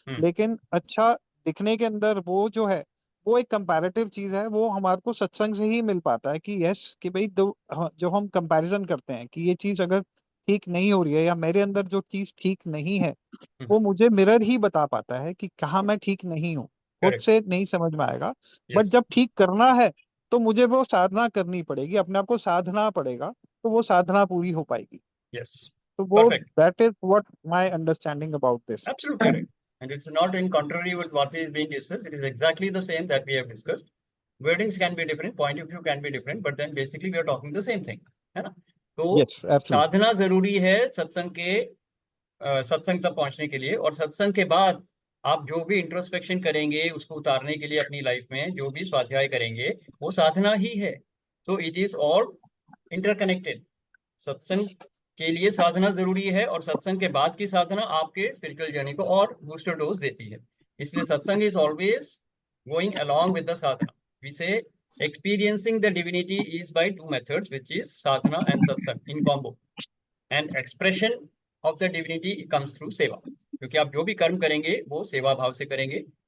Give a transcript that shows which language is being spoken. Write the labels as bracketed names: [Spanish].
[Hindi] लेकिन अच्छा दिखने के अंदर वो जो है, वो एक कंपैरेटिव चीज है, वो हमारे को सत्संग से ही मिल पाता है कि यस, कि भाई जो हम कंपैरिजन करते हैं कि ये चीज अगर ठीक नहीं हो रही है, या मेरे अंदर जो चीज ठीक नहीं है, वो मुझे मिरर ही बता पाता है कि कहाँ मैं ठीक नहीं हूँ। खुद [English] Correct. [Hindi] से नहीं समझ में आएगा, [English] But Yes. [Hindi] जब ठीक करना है तो मुझे वो साधना करनी पड़ेगी, अपने आप को साधना पड़ेगा, तो वो साधना पूरी हो पाएगी। [English] Yes. [Hindi] तो वो [English] Perfect. That is what my understanding about this. Absolutely correct. And it's not in contrary with what is being discussed. It is exactly the same that we have discussed. Wordings can be different, point of view can be different, but then basically we are talking the same thing, [Hindi] है ना? तो [English] Yes, absolutely. [Hindi] साधना जरूरी है सत्संग के सत्संग तक पहुंचने के लिए, और सत्संग के बाद आप जो भी इंट्रोस्पेक्शन करेंगे उसको उतारने के लिए अपनी लाइफ में जो भी स्वाध्याय करेंगे वो साधना ही है। [English] तो it is all interconnected. [Hindi] सत्संग के लिए साधना जरूरी है, और सत्संग के बाद की साधना आपके स्पिरिचुअल जर्नी को और बूस्टर डोज देती है। [English] इसलिए satsang is always going along with the sadhana. We say experiencing the divinity is by 2 methods, which is sadhana and satsang in combo. And expression of the divinity comes through seva, [Hindi] क्योंकि आप जो भी कर्म करेंगे वो सेवा भाव से करेंगे।